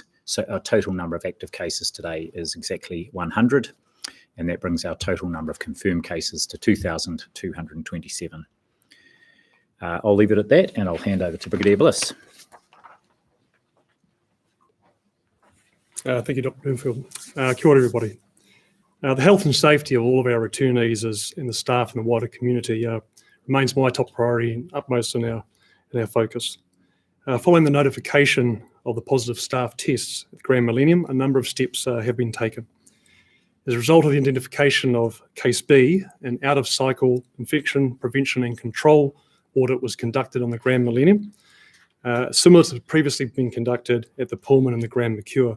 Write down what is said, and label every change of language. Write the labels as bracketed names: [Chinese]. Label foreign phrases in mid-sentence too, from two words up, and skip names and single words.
[English] So our total number of active cases today is exactly 100. And that brings our total number of confirmed cases to 2,227. I'll leave it at that, and I'll hand over to Brigadier Bliss. Thank you, Dr. Bloomfield. [Māori] Kia ora, [English] everybody. The health and safety of all of our returnees and the staff and the wider community remains my top priority and utmost in our focus. Following the notification of the positive staff tests at the Grand Millennium, a number of steps have been taken. As a result of the identification of Case B, an out-of-cycle infection prevention and control audit was conducted on the Grand Millennium, similar to previously been conducted at the Pullman and the Grand Mercure.